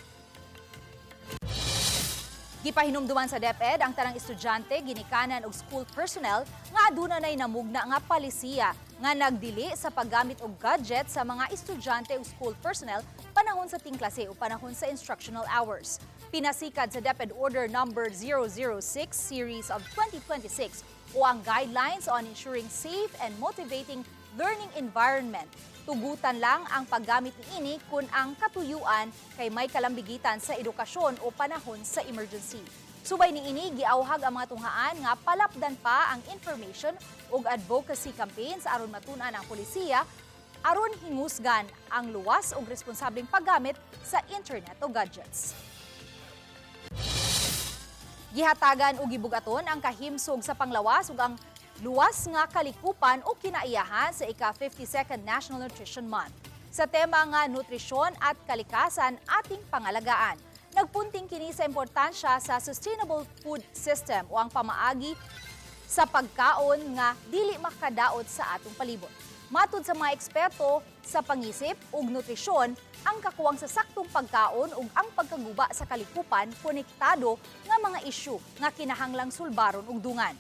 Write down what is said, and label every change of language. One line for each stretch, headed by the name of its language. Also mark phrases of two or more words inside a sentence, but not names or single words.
Cebuano: Gipahinumduman sa DepEd ang tanang estudyante, ginikanan ug
English: school personnel
Cebuano: nga aduna nay namugna nga palisiya nga nagdili sa paggamit og gadget sa mga estudyante ug
English: school personnel
Cebuano: panahon sa tingklase o panahon sa
English: instructional hours.
Cebuano: Pinasikad sa DepEd Order number 006 series of 2026 o ang
English: guidelines on ensuring safe and motivating learning environment.
Cebuano: Tugutan lang ang paggamit niini kung ang katuyuan kay may kalambigitan sa edukasyon o panahon sa emergency. Subay niini giauhag ang mga tunghaan nga palapdan pa ang information ug
English: advocacy campaigns
Cebuano: aron matun-an ang pulisiya aron hingusgan ang luwas ug responsableng paggamit sa internet o gadgets. Gihatagan o gibugaton ang kahimsog sa panglawas ug ang luwas nga kalikupan o kinaiyahan sa ika-52nd National Nutrition Month. Sa tema nga
Filipino: nutrisyon at kalikasan ating pangalagaan.
Cebuano: Nagpunting kini sa importansya sa
English: sustainable food system
Cebuano: o ang pamaagi sa pagkaon nga dili makadaot sa atong palibot. Matud sa mga eksperto sa pangisip ug nutrisyon, ang kakuwang sa saktong pagkaon ug ang pagkaguba sa kalikupan konektado nga mga isyu nga kinahanglang sulbaron ug dungan.